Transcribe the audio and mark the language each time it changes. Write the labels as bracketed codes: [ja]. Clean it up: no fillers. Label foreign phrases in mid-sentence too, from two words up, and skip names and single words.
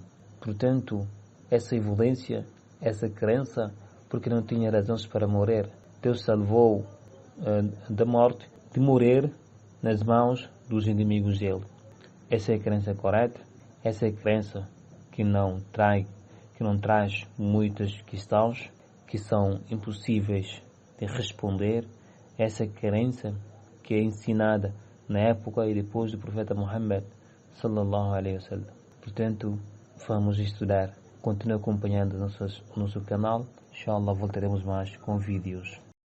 [pt] Portanto, essa evidência, essa crença, porque não tinha razões para morrer, Deus salvou da morte, de morrer nas mãos dos inimigos dele. Essa é a crença correta. Essa é a crença que não traz muitas questões que são impossíveis de responder. Essa crença que é ensinada na época e depois do profeta Muhammad [ar] صلى الله عليه وسلم. [pt] Portanto, vamos estudar. Continue acompanhando o nosso canal. Inshallah, voltaremos mais com vídeos.